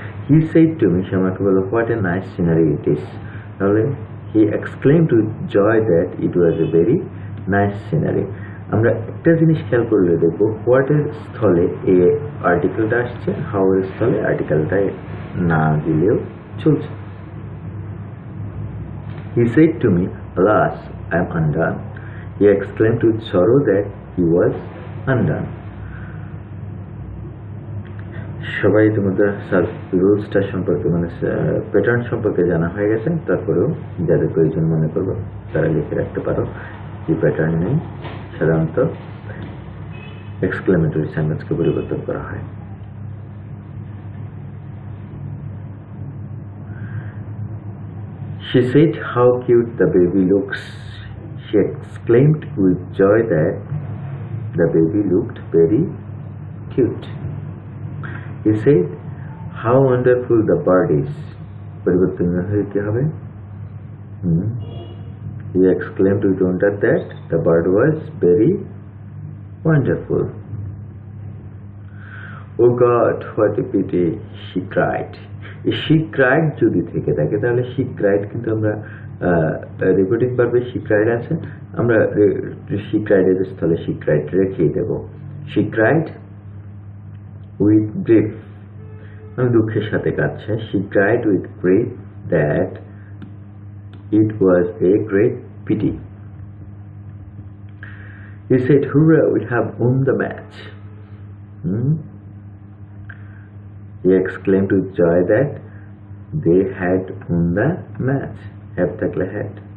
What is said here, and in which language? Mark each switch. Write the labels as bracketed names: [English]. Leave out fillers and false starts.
[English] he said to me, [Bangla] সে আমাকে বলল [English] What a nice scenery it is. তাহলে he exclaimed with joy that it was a very nice scenery. [Bangla] আমরা একটা জিনিস খেয়াল করলে দেখবো, হোয়াটের স্থলে এ আর্টিকেলটা আসছে, হাউ এর স্থলে আর্টিকেলটা না দিলেও চলছে। [English] He said to me, alas, I am undone. He exclaimed with sorrow that he was undone. [Bangla] সবাই ইতিমধ্যে রুলসটা সম্পর্কে মানে প্যাটার্ন সম্পর্কে জানা হয়ে গেছে। তারপরেও যাদের প্রয়োজন মনে করবো তারা লিখে রাখতে পারো যে প্যাটার্ন নেই সাধারণত এক্সক্লেমেটরি সেন্টেন্সকে পরিবর্তন করা হয়। [English] She said how cute the baby looks. She exclaimed with joy that the baby looked very cute. He said how wonderful the bird is. [Bangla] পরিবর্তন হতে হবে। [English] He exclaimed with wonder that the bird was very wonderful. Oh God, what a pity, she cried. [Bangla] She cried যদি থেকে থাকে তাহলে [English] she cried [Bangla] কিন্তু আমরা repeating ভার্বে she cried আছে, আমরা she cried এর স্থলে she cried রেখেই দেব। [English] She cried with grief, [Bangla] মানে দুঃখের সাথে কাঁদছে। [English] She cried with grief that it was a great pity. He said, hurrah, we have won the match. He exclaimed with joy that they had won the match. Have takle had.